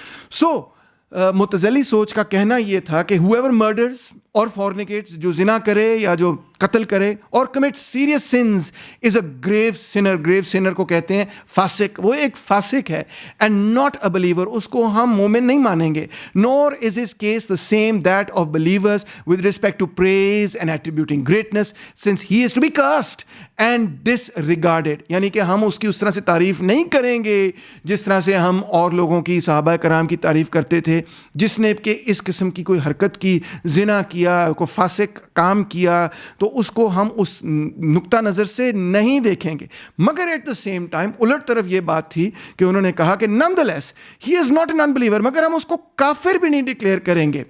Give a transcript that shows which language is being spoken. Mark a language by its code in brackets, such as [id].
[ur] سو معتزلی سوچ کا کہنا یہ تھا کہ [en] whoever murders [ur] اور [en] fornicates, [ur] جو زنا کرے یا جو قتل کرے اور [en] commits serious sins is a grave sinner. grave sinner [ur] کو کہتے ہیں فاسق, وہ ایک فاسق ہے. [en] and not a believer, [ur] اس کو ہم مومن نہیں مانیں گے. [en] nor is his case the same that of believers with respect to praise and attributing greatness, since he is to be cursed and disregarded. [ur] یعنی کہ ہم اس کی اس طرح سے تعریف نہیں کریں گے جس طرح سے ہم اور لوگوں کی, صحابہ کرام کی تعریف کرتے تھے. جس نے کہ اس قسم کی کوئی حرکت کی, زنا کیا, کوئی فاسق کام کیا, تو اس کو ہم اس نقطہ نظر سے نہیں دیکھیں گے. مگر [en] at the same time [ur] الٹ طرف یہ بات تھی کہ انہوں نے کہا کہ [en] nonetheless he is not an unbeliever, [ur] مگر ہم اس کو کافر بھی نہیں ڈکلیئر کریں گے.